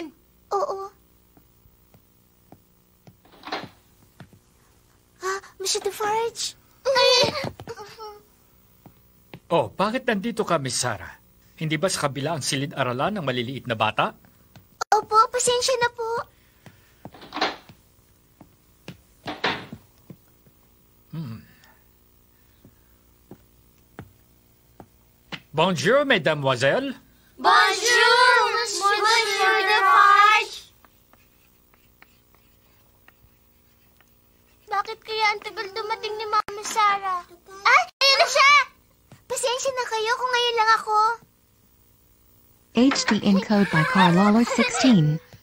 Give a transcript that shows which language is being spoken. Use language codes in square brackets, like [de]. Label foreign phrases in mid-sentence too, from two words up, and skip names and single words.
[tl] Oo. Monsieur Defarge. Oh, bakit nandito ka, Miss Sarah? Hindi ba sa kabila ang silid-aralan ng maliliit na bata? Opo, pasensya na po. [fr] Bonjour, mesdemoiselles. Bonjour, Monsieur Defarge. [tl] Bakit kaya ang tagal dumating ni Mama Sarah? Ah, ayun na siya! Pasensya na kayo kung ngayon lang ako. [en] HD encode by Carlolo 16.